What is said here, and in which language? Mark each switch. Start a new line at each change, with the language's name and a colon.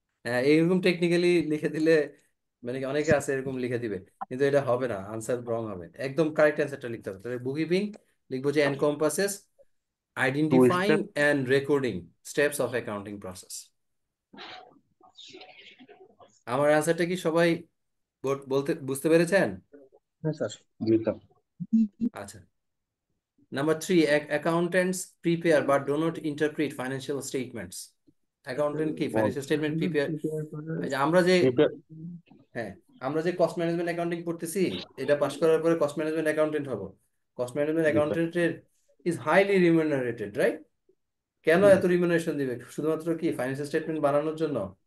Bangla: এইরকম টেকনিক্যালি লিখে দিলে, মানে অনেকে আছে এরকম লিখে দিবে, কিন্তু এটা হবে না, আনসার রং হবে। একদম কারেক্ট অ্যান্সারটা লিখতে হবে। তাহলে বুককিপিং লিখবো যে
English: Encompasses identifying step. And recording steps of accounting process.
Bangla: আমার আনসারটা কি সবাই বলতে বুঝতে পেরেছেন? হ্যাঁ স্যার।
English: Yes, sir.
Bangla: আচ্ছা, number
English: 3, accountants prepare but do not interpret financial statements.
Bangla: Accountant কি ফাইন্যান্সিয়াল স্টেটমেন্ট প্রিপেয়ার? আমরা যে
English: Prepare.
Bangla: হ্যাঁ, আমরা যে কস্ট ম্যানেজমেন্ট অ্যাকাউন্টিং পড়তেছি, এটা পাস করার পরে কস্ট ম্যানেজমেন্ট অ্যাকাউন্টেন্ট হব। Cost management
English: sir.
Bangla: অ্যাকাউন্টেন্টের
English: Is highly remunerated, right?
Bangla: কেন এত রিমুনারেশন দিবে? শুধুমাত্র কি ফাইন্যান্সিয়াল স্টেটমেন্ট বানানোর জন্য?